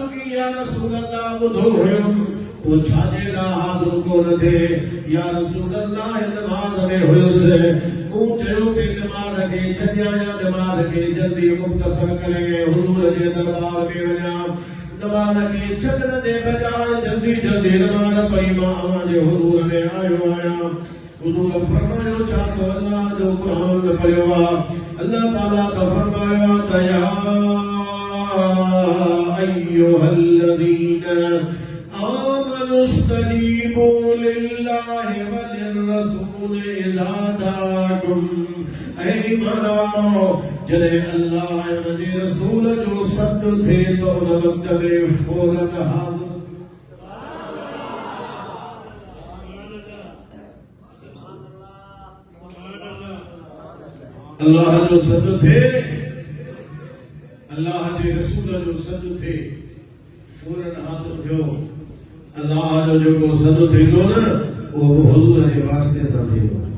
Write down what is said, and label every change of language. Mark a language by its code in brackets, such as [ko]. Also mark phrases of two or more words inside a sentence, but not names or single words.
[sd] की [ar] يا رسول الله [sd] ॿुधो हुयुमि पोइ छाजे लाइ हाज़िर कोन थिए [ar] يا رسول الله [sd] नमाज़ में हुयुसि मूं चयो कि नमाज़ खे छॾियां या नमाज़ खे जल्दी मुख़्तसर करे हुज़ूर जे दरबार में वञां नमाज के छॾण जे बजाय जल्दी जल्दी नमाज पढ़ी मां अव्हां जे हुज़ूर में आयो आहियां हुज़ूर फरमायो छा तो अल्लाह जो क़ुरान पढ़ियो आहे अल्लाह ताला तो फरमायो त या [ar] أيها الذين آمنوا استجيبوا لله وللرسول إذا دعاكم [sd] ऐ ईमान वारो जॾहिं अल्लाह ऐं उन जे रसूल जो सॾु थिए त उन वक़्त में फौरन हाज़िर अल्लाह जो सॾु थिए अल्लाह जे रसूल जो सॾु थिए फौरन हाज़िर थियो अल्लाह जो जेको सॾु थींदो न उहो हुज़ूर जे वास्ते सां थींदो